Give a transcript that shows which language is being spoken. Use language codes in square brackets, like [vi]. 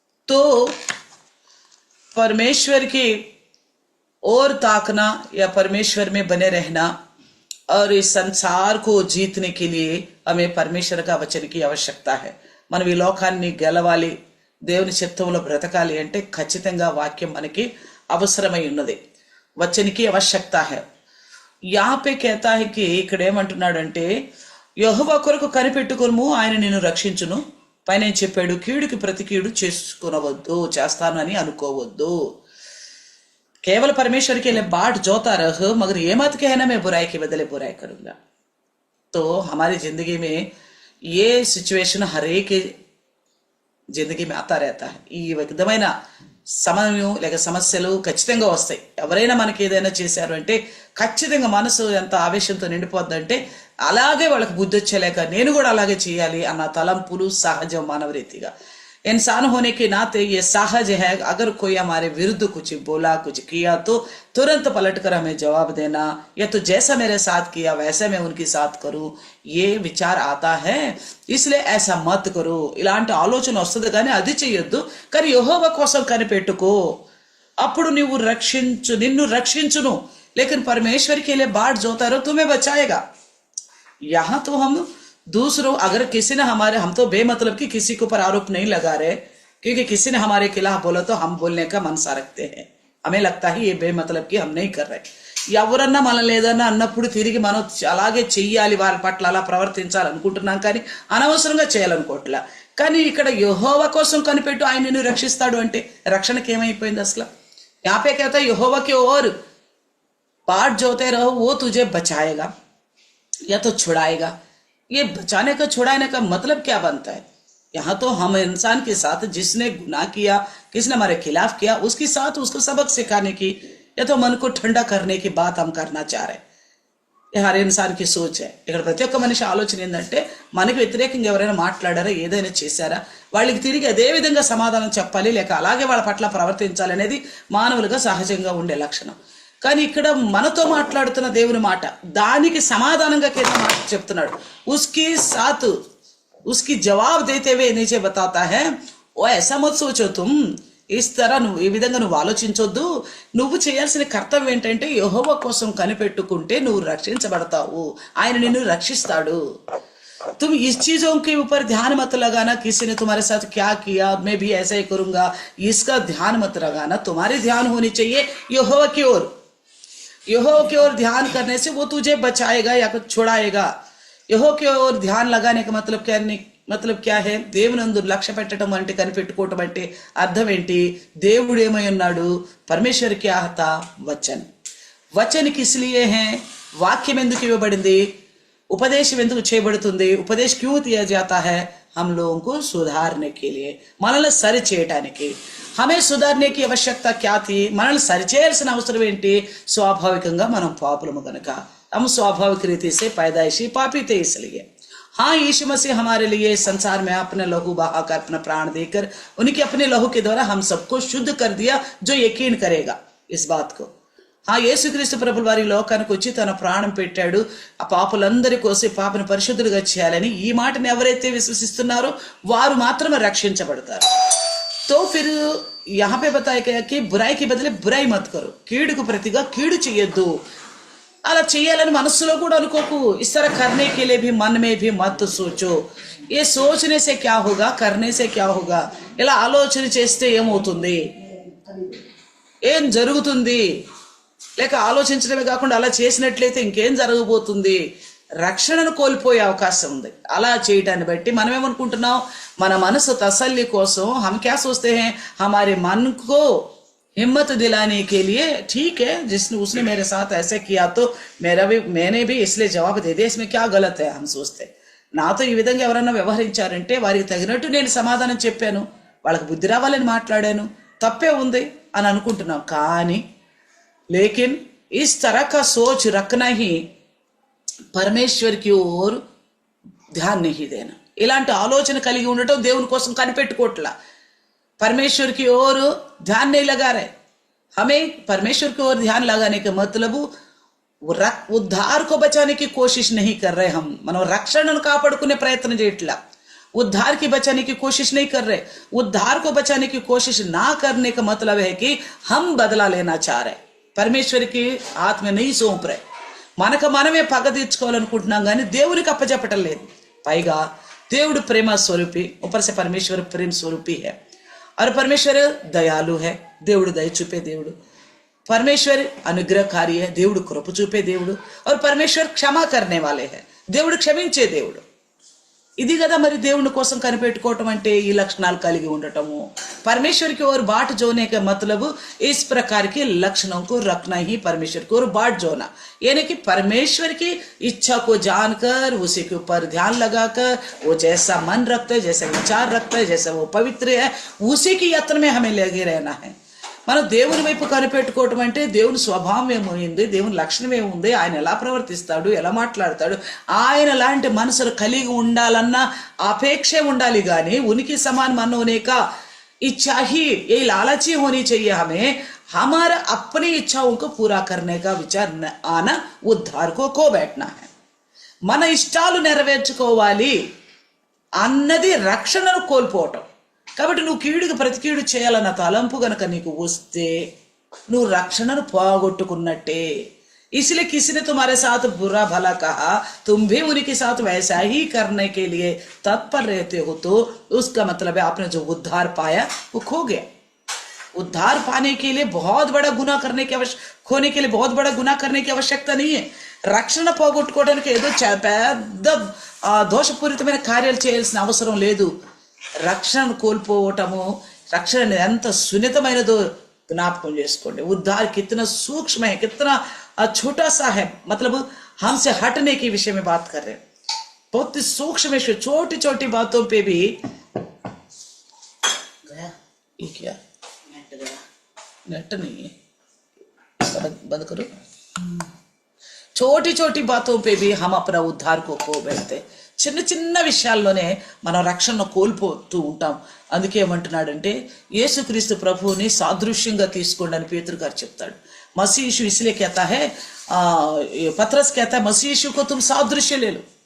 [hi] तो परमेश्वर की ओर ताकना या परमेश्वर में बने रहना और इस संसार को जीतने के लिए हमें परमेश्वर का वचन की आवश्यकता है. [te] మనం ఈ లోకాన్ని గెలవాలి, దేవుని చిత్తంలో బ్రతకాలి అంటే ఖచ్చితంగా వాక్యం మనకి అవసరమై ఉన్నది. [hi] వచనకి आवश्यकता है. यहाँ पे कहता है कि [te] ఇక్కడ ఏమంటున్నాడంటే యెహోవా కొరకు కనిపెట్టుకొనుము, ఆయన నిన్ను రక్షించును. పైన చెప్పాడు కీడుకి ప్రతి కీడు చేసుకునవద్దు, చేస్తాను అని అనుకోవద్దు. [hi] केवल परमेश्वर के लिए बाट जोता रह, मगर ये मत कहना मैं बुराई के बदले बुराई करूंगा. तो हमारी जिंदगी में ये सिचुएशन हर एक జిందగీ में आता रहता है. [te] ఈ విధమైన సమయం లేక సమస్యలు ఖచ్చితంగా వస్తాయి. ఎవరైనా మనకి ఏదైనా చేశారు అంటే ఖచ్చితంగా మనసు ఎంత ఆవేశంతో నిండిపోద్దంటే అలాగే వాళ్ళకి బుద్ధి వచ్చేలేక నేను కూడా అలాగే చేయాలి అన్న తలంపులు సహజం మానవ రీతిగా. [hi] इंसान होने के नाते ये सहज है. अगर कोई हमारे विरुद्ध कुछ बोला कुछ किया तो तुरंत पलट कर हमें जवाब देना, या तो जैसा मेरे साथ किया वैसे मैं उनके साथ करूं, ये विचार आता है. इसलिए ऐसा मत करो. [te] ఇలాంటి ఆలోచన వస్తుంది కానీ అది చెయ్యొద్దు. కానీ యెహోవా కోసం కనిపెట్టుకో, అప్పుడు నువ్వు నిన్ను రక్షించును. [hi] लेकिन परमेश्वर के लिए बाट जोता रहो, तुम्हें बचाएगा. यहाँ तो हम दूसरों अगर किसी ने हमारे हम तो बेमतलब की किसी के ऊपर आरोप नहीं लगा रहे, क्योंकि किसी ने हमारे खिलाफ बोला तो हम बोलने का मनसा रखते हैं. हमें लगता है ये बेमतलब की हम नहीं कर रहे. [te] ఎవరన్నా మనల్ని ఏదన్నా అన్నప్పుడు తిరిగి మనం అలాగే చెయ్యాలి, వాళ్ళ పట్ల అలా ప్రవర్తించాలనుకుంటున్నాం కానీ అనవసరంగా చేయాలనుకోవట్లా. కానీ ఇక్కడ యెహోవా కోసం కనిపెట్టు, ఆయన నిన్ను రక్షిస్తాడు అంటే రక్షణకి ఏమైపోయింది అసలు? [hi] यहाँ पे कहता है यहोवा की ओर बाट जोते रहो, वो तुझे बचाएगा या तो छुड़ाएगा. ये बचाने का छुड़ाने का मतलब क्या बनता है? यहाँ तो हम इंसान के साथ जिसने गुनाह किया, किसने हमारे खिलाफ किया, उसके साथ उसको सबक सिखाने की या तो मन को ठंडा करने की बात हम करना चाह रहे हैं. ये हर इंसान की सोच है. [te] ఇక్కడ ప్రతి ఒక్క మనిషి ఆలోచన ఏంటంటే మనకి వ్యతిరేకంగా ఎవరైనా మాట్లాడారా, ఏదైనా చేశారా, వాళ్ళకి తిరిగి అదే విధంగా సమాధానం చెప్పాలి, లేక అలాగే వాళ్ళ పట్ల ప్రవర్తించాలి అనేది మానవులుగా సహజంగా ఉండే లక్షణం. కానీ ఇక్కడ మనతో మాట్లాడుతున్న దేవుని మాట దానికి సమాధానంగా కింద మాట చెప్తున్నాడు. [hi] उसके साथ उसकी जवाब देते हुए नीचे बताता है ओ ऐसा मत सोचो तुम इस तरह. [te] నువ్వు ఈ విధంగా నువ్వు ఆలోచించొద్దు. నువ్వు చేయాల్సిన కర్తవ్యం ఏంటంటే యెహోవా కోసం కనిపెట్టుకుంటే నువ్వు రక్షించబడతావు, ఆయన నిన్ను రక్షిస్తాడు. [hi] तुम इस चीजों के ऊपर ध्यान मत लगाना, किसी ने तुम्हारे साथ क्या किया मैं भी ऐसा ही करूंगा, इसका ध्यान मत लगाना. तुम्हारी ध्यान होनी चाहिए यहोवा की ओर. यहोवा की ओर ध्यान करने से वो तुझे बचाएगा या छुड़ाएगा. यहोवा की ओर ध्यान लगाने का मतलब क्या है? [te] దేవునందు లక్ష్య పెట్టడం అంటే కనిపెట్టుకోవటం అంటే అర్థం ఏంటి? దేవుడు ఏమై ఉన్నాడు? [hi] పరమేశ్వర్ క్యా హతా? [te] వచన్. [hi] వచన్ కిస్ లియే హై? [te] వాక్యం ఎందుకు ఇవ్వబడింది? ఉపదేశం ఎందుకు చేయబడుతుంది? [hi] ఉపదేశ్ క్యూ దియా జాతా హై? हम लोगों को सुधारने के लिए, [te] మనల్ని సరి చేయడానికి. [hi] हमें सुधारने की आवश्यकता क्या थी? [te] మనల్ని సరిచేయాల్సిన అవసరం ఏంటి? స్వాభావికంగా మనం పాపులము గనుక [hi] हम स्वाभाविक रीति से पैदाइशी पापी थे. इसलिए हाँ, यीशु मसीह हमारे लिए संसार में अपने लहू बहाकर अपना प्राण देकर उनके अपने लहू के द्वारा हम सबको शुद्ध कर दिया. जो यकीन करेगा इस बात को, हाँ [te] యేసుక్రీస్తు ప్రభుల వారి లోకానికి వచ్చి తన ప్రాణం పెట్టాడు ఆ పాపులందరి కోసం పాపను పరిశుద్ధులుగా చేయాలని. ఈ మాటను ఎవరైతే విశ్వసిస్తున్నారో వారు మాత్రమే రక్షించబడతారు. [hi] तो फिर यहाँ पे बताया गया कि बुराई के बदले बुराई मत करो, [te] కీడుకు ప్రతిగా కీడు చేయొద్దు. అలా చేయాలని మనసులో కూడా అనుకోకు. [hi] इस तरह करने के लिए भी मन में भी मत सोचो. ये सोचने से क्या होगा, करने से क्या होगा. [te] ఇలా ఆలోచన చేస్తే ఏమవుతుంది? ఏం జరుగుతుంది, లేక ఆలోచించడమే కాకుండా అలా చేసినట్లయితే ఇంకేం జరగబోతుంది, రక్షణను కోల్పోయే అవకాశం ఉంది. అలా చేయటాన్ని బట్టి మనం ఏమనుకుంటున్నాం, మన మనసు తసల్లి కోసం [hi] हम क्या सोचते हैं, हमारे मन को हिम्मत दिलाने के लिए ठीक है जिसने उसने मेरे साथ ऐसे किया तो मैंने भी इसलिए जवाब दे दिया, इसमें क्या गलत है हम सोचते. [te] నాతో ఈ విధంగా ఎవరన్నా వ్యవహరించారంటే వారికి తగినట్టు నేను సమాధానం చెప్పాను, వాళ్ళకి బుద్ధి రావాలని మాట్లాడాను, తప్పే ఉంది అని అనుకుంటున్నాం. [hi] కానీ लेकिन इस तरह का सोच रखना ही परमेश्वर की ओर ध्यान नहीं देना. [te] ఇలాంటి ఆలోచన కలిగి ఉండటం దేవుని కోసం కనిపెట్టుకోవట్లా. [hi] परमेश्वर की ओर ध्यान नहीं लगा रहे. हमें परमेश्वर की ओर ध्यान लगाने का मतलब उद्धार को बचाने की कोशिश नहीं कर रहे. [te] हम మనం రక్షణను కాపాడుకునే ప్రయత్నం చేయట్లా. [hi] उद्धार की बचाने की कोशिश नहीं कर रहे. उद्धार को बचाने की कोशिश ना करने का मतलब है कि हम बदला लेना चाह रहे, పరమేశ్వరికి हाथ में नहीं सौंप रहे. [te] మనకు మనమే పగ తీర్చుకోవాలనుకుంటున్నాం కానీ దేవునికి అప్పచెప్పటం లేదు. పైగా దేవుడు ప్రేమ స్వరూపి, [hi] ऊपर से परमेश्वर प्रेम स्वरूपी है और परमेश्वर दयालु है. [te] దేవుడు దయ చూపే దేవుడు. [hi] परमेश्वर अनुग्रहकारी है, [te] దేవుడు కృప చూపే దేవుడు. [hi] और परमेश्वर क्षमा करने वाले है, [te] దేవుడు క్షమించే దేవుడు. ఇది కదా మరి దేవుని కోసం కనిపెట్టుకోవటం అంటే ఈ లక్షణాలు కలిగి ఉండటము. [hi] परमेश्वर की ओर बाट जोने का मतलब इस प्रकार के लक्षणों को रखना ही परमेश्वर की ओर बाट जोना, यानी कि परमेश्वर की इच्छा को जानकर उसी के ऊपर ध्यान लगाकर वो जैसा मन रखता है, जैसा विचार रखता है, जैसा वो पवित्र है, उसी की यत्न में हमें लगे रहना है. [te] మనం దేవుని వైపు కనిపెట్టుకోవటం అంటే దేవుని స్వభావం ఏముంది, దేవుని లక్షణం ఏముంది, ఆయన ఎలా ప్రవర్తిస్తాడు, ఎలా మాట్లాడతాడు, ఆయన లాంటి మనసులు కలిగి ఉండాలన్న అపేక్ష ఉండాలి. కానీ ఉనికి సమాన [hi] मन होने का इच्छा ही ये लालची होनी चाहिए. हमें हमारा अपनी इच्छाओं को पूरा करने का विचार आना उद्धार को खो बैठना है. [te] మన ఇష్టాలు నెరవేర్చుకోవాలి అన్నది రక్షణను కోల్పోవటం. కాబట్టి నువ్వు కీడుకి ప్రతి కీడు చేయాలన్న తలంపు గనక నీకు వస్తే నువ్వు రక్షణను పోగొట్టుకున్నట్టే. [hi] इसलिए किसी ने तुम्हारे साथ बुरा भला कहा, तुम भी उनके साथ वैसा ही करने के लिए तत्पर रहते हो, तो उसका मतलब है आपने जो उद्धार पाया वो खो गया. उद्धार पाने के लिए बहुत बड़ा गुनाह करने की खोने के लिए बहुत बड़ा गुनाह करने की आवश्यकता नहीं है. [te] రక్షణ పోగొట్టుకోవడానికి ఏదో పెద్ద దోషపూరితమైన కార్యాలు చేయాల్సిన అవసరం లేదు. రక్షణను కోల్పోవటము, రక్షణ ఎంత సున్నితమైనదో జ్ఞాపకం చేసుకోండి. [hi] उद्धार कितना सूक्ष्म है, कितना छोटा सा है. मतलब हमसे हटने के विषय में बात कर रहे हैं. बहुत ही सूक्ष्म है, छोटी छोटी बातों पे भी गया. ये क्या नेट नहीं है, बंद करो. छोटी छोटी बातों पे भी हम अपना उद्धार को खो बैठते. [te] చిన్న చిన్న విషయాల్లోనే మనం రక్షణను కోల్పోతూ ఉంటాం. అందుకే ఏమంటున్నాడంటే యేసుక్రీస్తు ప్రభువుని సాదృశ్యంగా తీసుకోండి అని పేతురు గారు చెప్తాడు. [hi] मसीह यीशु इसलिए कहता है, पतरस कहता है मसीह यीशु को तुम सादृश्य ले लो.